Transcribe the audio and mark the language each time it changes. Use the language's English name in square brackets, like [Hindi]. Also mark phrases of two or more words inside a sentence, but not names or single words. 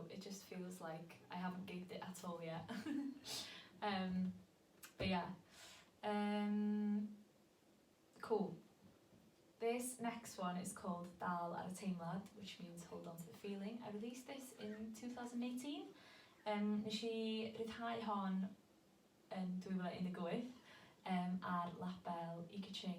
[English] It just feels like I haven't gigged it at all yet. But yeah. Cool. This next one is called Dal ar y Teimlad, which means hold on to the feeling. I released this in 2018. [Welsh] Nes I ryddhau hon yn 2018 ar label I Ching.